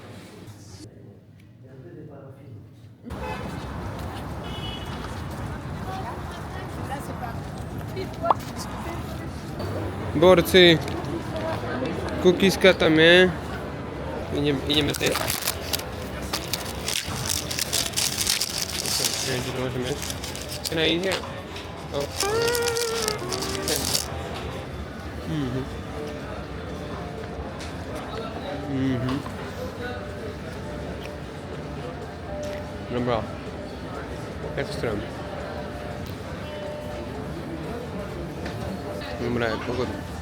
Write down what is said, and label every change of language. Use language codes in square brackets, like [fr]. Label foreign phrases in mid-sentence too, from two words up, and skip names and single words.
[sk] Borci, kukiska tam je. Ideme teď. Neviem, či to môžeme jesť. [en] Can I eat here? [sk] Oh. Dobrá. Extrém. Dobrá, je pohoda.